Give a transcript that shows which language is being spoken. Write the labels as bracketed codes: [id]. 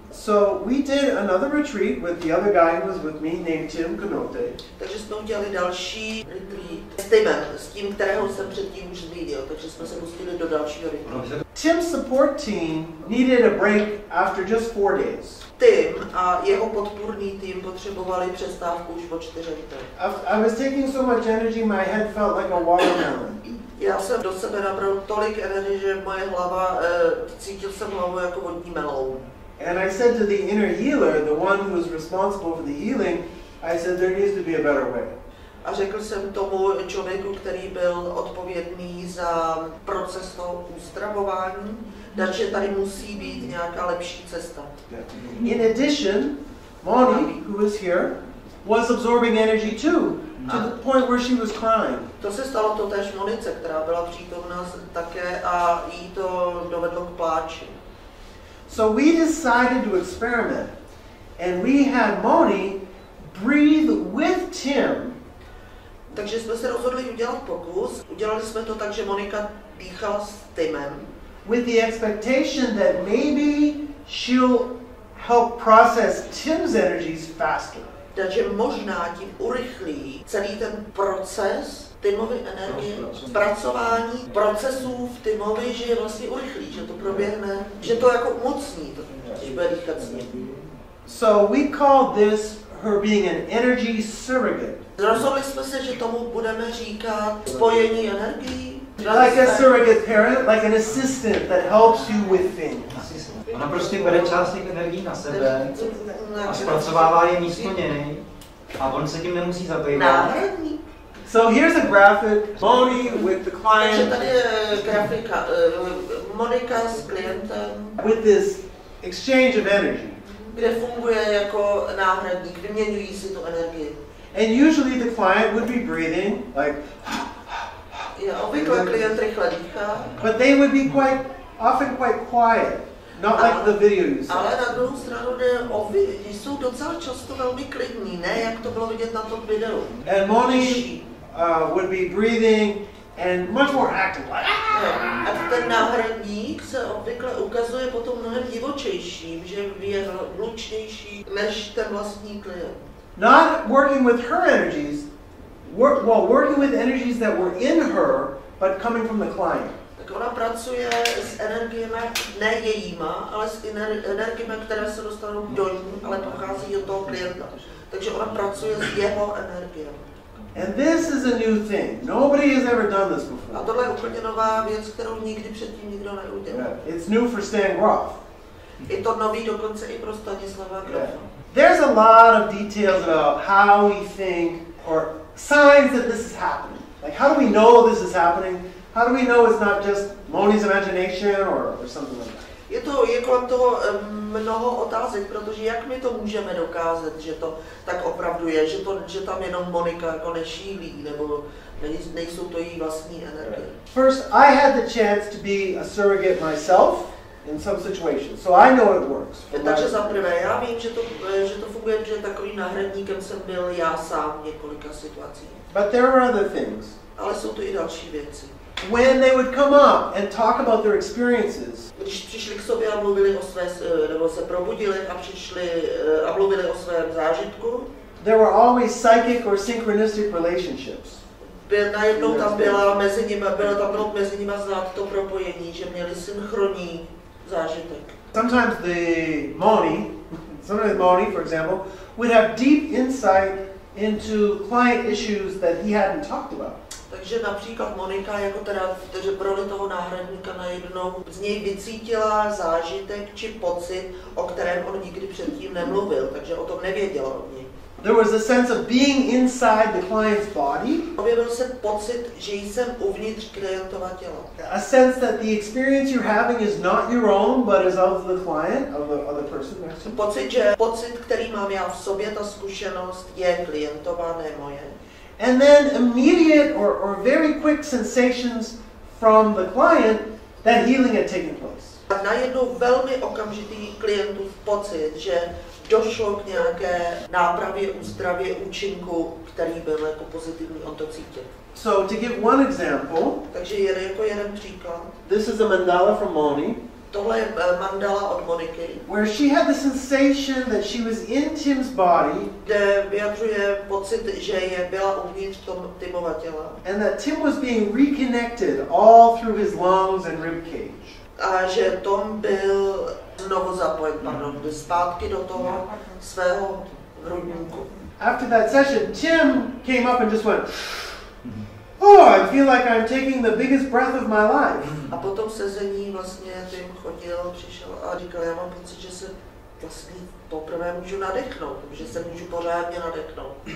[en] So we did another retreat with the other guy who was with me, named Tim Kanote. [cs] Takže jsme udělali další retreat s Timem, s tím, kterého jsem předtím už zmínil, takže jsme se pustili do dalšího retreatu. [en] Tim's support team needed a break after just 4 days. [cs] Tim a jeho podpůrný tým potřebovali přestávku už po 4 dnech. [en] I was taking so much energy, my head felt like a watermelon. [cs] Já jsem do sebe nabral tolik energie, že moje hlava, cítil jsem hlavu jako vodní meloun. [en] And I said to the inner healer, the one who was responsible for the healing, I said there needs to be a better way. [cs] A řekl jsem tomu člověku, který byl odpovědný za proces toho uzdravování, že tady musí být nějaká lepší cesta. [en] In addition, Moni, who was here, was absorbing energy too, to the point where she was crying. [cs] To se stalo totéž Monice, která byla přítomná také a jí to dovedlo k pláči. [en] So we decided to experiment, and we had Moni breathe with Tim. [cs] Takže jsme se rozhodli udělat pokus. Udělali jsme to tak, že Monika dýchala s Timem. [en] With the expectation that maybe she'll help process Tim's energies faster. [cs] Takže možná tím urychlí celý ten proces Timovy energie, zpracování procesů v Timovi, že je vlastně urychlí, že to proběhne, že to jako umocní, když bude dýchat s ním. [en] So we called this her being an energy surrogate. [cs] Rozhodli jsme se, že tomu budeme říkat spojení energií. [en] Like a surrogate parent, like an assistant that helps you with things. [cs] Ona prostě bere část těch energií na sebe a zpracovává je místo něj a on se tím nemusí zabývat. Náhradní. [en] So here's a graphic, Moni with the [cs] Takže [en] client. [cs] tady je grafika, Monika s klientem. [en] With this exchange of energy. [cs] Kde funguje jako náhradník, vyměňují si tu energii. [en] And usually the client would be breathing like, [cs] Obvykle klient rychle dýchá. [en] but they would be often quite quiet, not like the video you saw. [cs] Ale na druhou stranu jsou docela často velmi klidní, ne jak to bylo vidět na tom videu. [en] And Moni would be breathing and much more active. [cs] A ten náhradník se obvykle ukazuje potom mnohem divočejším, že je hlučnější než ten vlastní klient. [en] Not working with her energies, working with energies that were in her, but coming from the client. [cs] Tak ona pracuje s energiemi, ne jejíma, ale s energiemi, které se dostanou do ní, ale pochází od toho klienta. Takže ona pracuje s jeho energiemi. [en] And this is a new thing. Nobody has ever done this before. [cs] A tohle je úplně nová věc, kterou nikdy předtím nikdo neudělal. [en] It's new for Stan Grof. [cs] Je to nový dokonce i pro Stanislava Grofa. [en] There's a lot of details about how we think or signs that this is happening. Like, how do we know this is happening? How do we know it's not just Moni's imagination or something like that? [cs] Je kolem toho mnoho otázek, protože jak my to můžeme dokázat, že to tak opravdu je, že tam jenom Monika jako nešílí, nebo nejsou to její vlastní energie. [en] First, I had the chance to be a surrogate myself in some situations, so I know it works. [cs] Takže za prvé, já vím, že to funguje, protože takovým náhradníkem jsem byl já sám v několika situacích. [en] But there are other things. [cs] Ale jsou to i další věci. [en] When they would come up and talk about their experiences, [cs] když přišli k sobě a mluvili o své, nebo se probudili a přišli a mluvili o svém zážitku, [en] there were always psychic or synchronistic relationships. [cs] Najednou tam bylo mezi nimi znát to propojení, že měli synchronní zážitek. [en] Sometimes Moni, for example, would have deep insight into client issues that he hadn't talked about. [cs] Takže například Monika jako teda v roli toho náhradníka najednou z něj vycítila zážitek či pocit, o kterém on nikdy předtím nemluvil, takže o tom nevěděla od něj. [en] There was a sense of being inside the client's body. [cs] Objevil se pocit, že jsem uvnitř klientova těla. [en] A sense that the experience you're having is not your own, but is of the client, of the other person. [cs] Pocit, který mám já v sobě, ta zkušenost je klientová, ne moje. [en] And then immediate or very quick sensations from the client that healing had taken place. [cs] A najednou velmi okamžitý klientův pocit, že došlo k nějaké nápravě, úzdravě, účinku, který byl jako pozitivní, on to cítil. [en] So to give one example, [cs] takže jako jeden příklad. [en] This is a mandala from Moni. [cs] Tohle je mandala od Moniky. [en] Where she had the sensation that she was in Tim's body. [cs] Kde vyjadřuje pocit, že byla uvnitř Timova těla. [en] And that Tim was being reconnected all through his lungs and rib cage. [cs] A že Tom byl znovu zapojen, zpátky do toho svého hrudníku. [en] After that session, Tim came up and just went, oh, I feel like I'm taking the biggest breath of my life. [cs] A potom sezení vlastně Tim přišel a říkal, já mám pocit, že se vlastně poprvé můžu nadechnout, že se můžu pořádně nadechnout.